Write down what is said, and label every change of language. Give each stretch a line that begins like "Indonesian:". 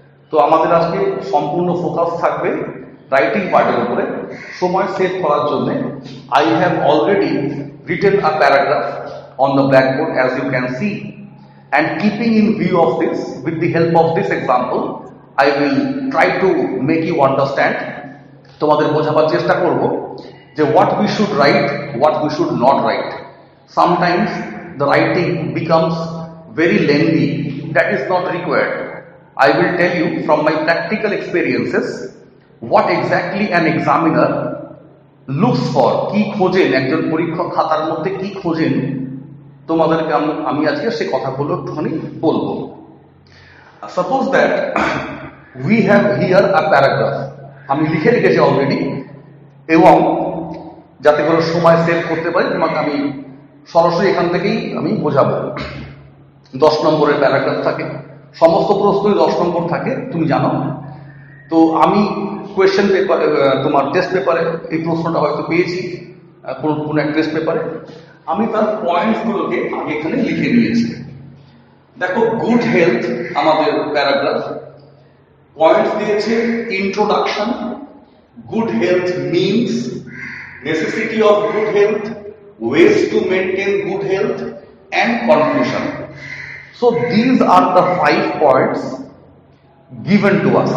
Bangla: তো আমাদের আজকে সম্পূর্ণ ফোকাস থাকবে রাইটিং পার্টের উপরে। সময় সেভ করার জন্য
English: I have already written a paragraph on the blackboard, as you can see, and keeping in view of this, with the help of this example, I will try to make you understand,
Bangla: তোমাদের বোঝাবার চেষ্টা করব যে
English: what we should write, what we should not write. Sometimes the writing becomes very lengthy, that is not required. I will tell you from my practical experiences what exactly an examiner looks for,
Bangla: কি খোঁজেন, একজন পরীক্ষক খাতার মধ্যে কি খোঁজেন, তোমাদেরকে আমি আজকে সে কথাগুলো একটুখানি বলবো।
English: suppose that we have here a paragraph,
Bangla: আমি লিখে রেখেছি অলরেডি, এবং যাতে করে সময় সেভ করতে পারি তোমাকে আমি সরাসরি এখান থেকেই আমি বোঝাবো। 10 নম্বরের প্যারাগ্রাফ থাকে, সমস্ত প্রশ্নই 10 নম্বর থাকে, তুমি জানো। তো আমি কোয়েশ্চেন পেপার, তোমার টেস্ট পেপারে এই প্রশ্নটা হয়তো পেয়েছি কোন এক টেস্ট পেপারে, আমি তার পয়েন্টসগুলোকে আগে এখানে লিখে নিয়েছি।
English: দেখো, good health
Bangla: আমাদের প্যারাগ্রাফ, পয়েন্টস দিয়েছে
English: Introduction, good health means, necessity of good health, ways to maintain good health, and conclusion. So these are the 5 points given to us.